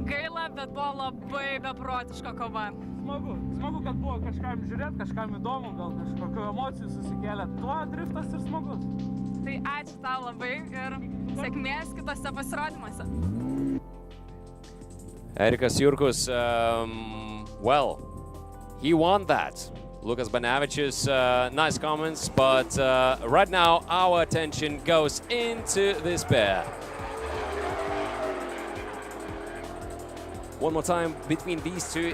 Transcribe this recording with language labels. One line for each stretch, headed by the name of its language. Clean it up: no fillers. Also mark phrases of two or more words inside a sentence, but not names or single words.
Lithuanian: Gaila, bet buvo labai beprotiška kova. Smagu, kad buvo kažkam žiūrėti, kažkam įdomu, gal kažkokių emocijų susikėlė. Tuo driftas ir smagus. Tai ačiū tau labai ir sėkmės kitose pasirodymuose.
English: Erikas Jurkus, well, he won that. Lukas Banevičius, nice comments, but right now our attention goes into this pair. One more time between these two.